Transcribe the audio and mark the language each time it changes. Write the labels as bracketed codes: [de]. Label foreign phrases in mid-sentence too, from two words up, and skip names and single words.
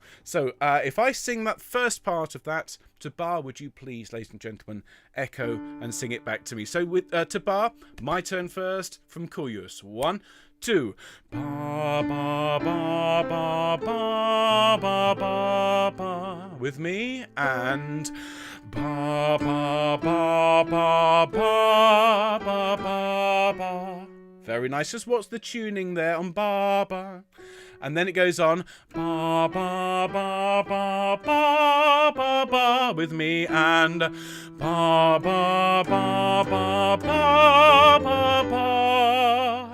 [en] So if I sing that first part of that to bar, would you please, ladies and gentlemen, echo and sing it back to me? So with to bar, my turn first from cujus. 1, 2. Ba ba ba ba ba ba ba ba. With me, and ba ba ba ba ba ba ba ba. Very nice. Just what's the tuning there on ba ba? And then it goes on ba ba ba ba ba ba ba with me, and ba ba ba ba ba ba ba.